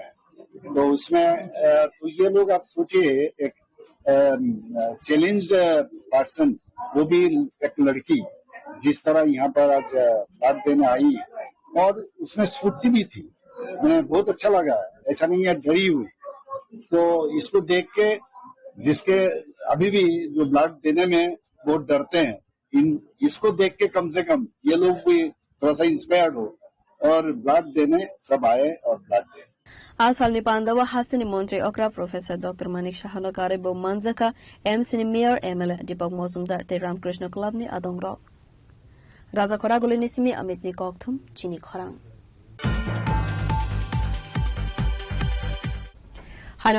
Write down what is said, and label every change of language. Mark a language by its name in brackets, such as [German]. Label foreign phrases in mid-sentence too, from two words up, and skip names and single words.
[Hindi] है तो उसमें तो ये लोग आप सोचिए एक चैलेंज्ड पर्सन वो भी एक लड़की जिस तरह यहाँ पर आज ब्लड देने आई और उसमें स्फूर्ति भी थी मुझे बहुत अच्छा लगा ऐसा नहीं है डरी हुई तो इसको देख के जिसके अभी भी जो ब्लड देने में बहुत डरते हैं इसको देख के कम से कम ये लोग भी थोड़ा सा इंस्पायर्ड हो और ब्लड देने सब आए और ब्लड दे [Kok Borok] आसालनि पांडवा हास्तिनि मन्त्री अक्रा प्रोफेसर डॉक्टर मानिक शाहनो कारेबो मानजाका एमसीनि मेयर एमएलए दीपक मजुमदार ते रामकृष्ण क्लबनि आदंग्र राजा खरागुलिनि सिमी अमितनि कक्थुम चिनी खरां हानो